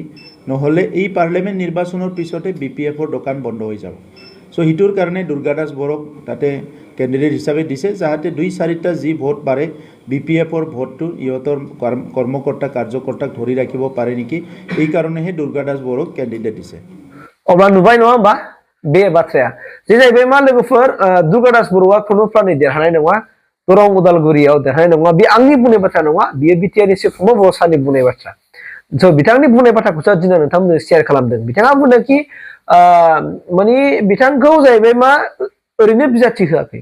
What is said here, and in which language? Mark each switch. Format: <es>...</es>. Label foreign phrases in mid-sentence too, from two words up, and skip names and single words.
<as>নহ'লে এই পাৰ্লিয়ামেণ্ট নিৰ্বাচনৰ পিছতে বিপিএফৰ দোকান বন্ধ হৈ যাব। চ' সেইটোৰ কাৰণে দুৰ্গা দাস বড়োক তাতে কেণ্ডিডেট হিচাপে দিছে, যাতে 2-4টা যি ভোট পাৰে বিপিএফৰ ভোটটো ইহঁতৰ কৰ্মকৰ্তা কাৰ্যকৰ্তাক ধৰি ৰাখিব পাৰে নেকি? এই কাৰণেহে দুৰ্গা দাস বড়োক কেণ্ডিডেট দিছে।</as> <brx>अब्ला नुबाय नङा होमबा बे बाथ्राया? जे जाहैबाय मा लोगोफोर, दुर्गा दास बर'आ खुनुफ्रानि देरहानाय नङा, दरं उदालगुरियाव देरहानाय नङा। बे आंनि बुंनाय बाथ्रा नङा, बियो बिटिआरनि चिफ प्रमद बर' सारनि बुंनाय बाथ्रा। स' बिथांनि बुंनाय बाथ्राखौसो दिनै नोंथांमोननो शेयार खालामदों। बिथाङा बुंदों कि माने बिथांखौ जाहैबाय मा ओरैनो बिजाथि होआखै।</brx>